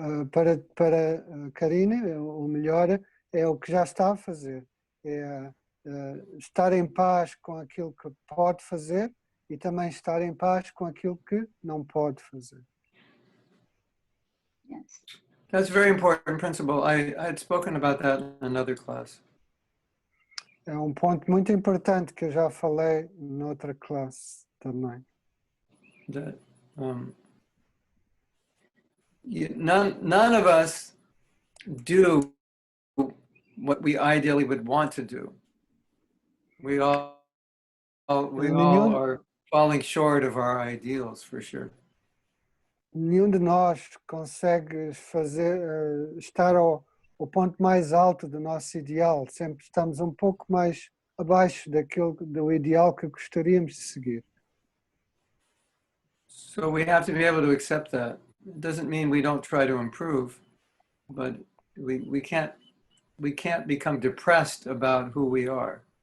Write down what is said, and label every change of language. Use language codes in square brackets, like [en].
[pt] Para Karine, o melhor é o que já está a fazer, é estar em paz com aquilo que pode fazer e também estar em paz com aquilo que não pode fazer. [en] Yes. That's a very important principle. I had spoken about that in another class. [pt] É ponto muito importante que eu já falei noutra classe também. [en] That, none of us do what we ideally would want to do. We all are falling short of our ideals, for sure. [pt] Nenhum de nós consegue estar ao ponto mais alto do nosso ideal. Sempre estamos um pouco mais abaixo do ideal que gostaríamos de seguir. [en] So we have to be able to accept that. It doesn't mean we don't try to improve, but we can't become depressed about who we are.